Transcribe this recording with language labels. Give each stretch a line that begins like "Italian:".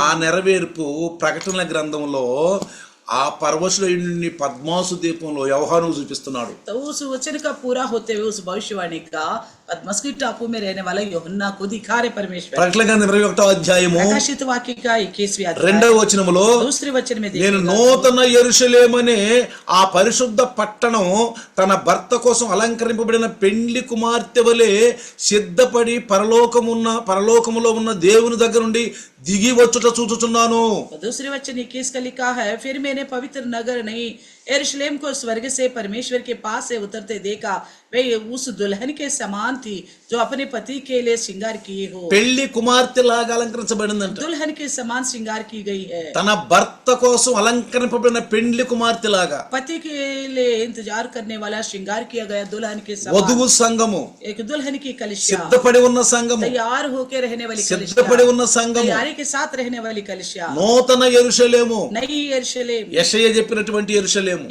Telugu: ఆ నెరవేర్పు ప్రకటన గ్రంథంలో ఆ పరవశుడైన పద్మాసు దీపంలో యోహాను చూపిస్తున్నాడు.
Hindi: तो उस वचन का पूरा होते हुए उस भविष्यवाणी का पद्मस्की टापू में रहने वाला यूहन्ना को दिखा रहे परमेश्वर।
Telugu: ప్రకటన గ్రంథం 21వ అధ్యాయము
Hindi: प्रकाशित वाक्य का 21वां अध्याय
Telugu: 2వ వచనములో
Hindi: दूसरे वचन में
Telugu: నేను
Hindi: देखिएगा,
Telugu: నూతన యెరూషలేమనే ఆ పరిశుద్ధ పట్టణం తన భర్త కోసం అలంకరింపబడిన పెండ్లి కుమార్తె వలె సిద్ధపడి పరలోకములో ఉన్న దేవుని దగ్గర నుండి దిగి వచ్చుట చూచుచున్నాను.
Hindi: दूसरे वचन 21 का लिखा है, फिर मैंने पवित्र नगर नहीं यरूशलेम को स्वर्ग से परमेश्वर के पास से उतरते देखा, वे उस दुल्हन के समान थी जो अपने पति के लिए श्रृंगार किए हो।
Telugu: పెళ్లి కుమార్తె లాగా అలంకరించబడిందంట.
Hindi: दुल्हन के समान श्रृंगार की गई है,
Telugu: తన భర్త కోసం అలంకరింపబడిన పెండ్లి కుమార్తె లాగా.
Hindi: पति के लिए इंतजार करने वाला श्रृंगार किया गया दुल्हन के समान।
Telugu: వధువు సంఘము,
Hindi: एक दुल्हन की कलिसिया,
Telugu: సిద్ధపడి ఉన్న సంఘము,
Hindi: तैयार होकर रहने वाली
Telugu: సిద్ధపడి
Hindi: कलिसिया,
Telugu: ఉన్న సంఘము,
Hindi: तैयारी के साथ रहने वाली कलिसिया,
Telugu: నూతన యెరూషలేము,
Hindi: नई यरूशलेम।
Telugu: యెషయా చెప్పినటువంటి యెరూషలేము,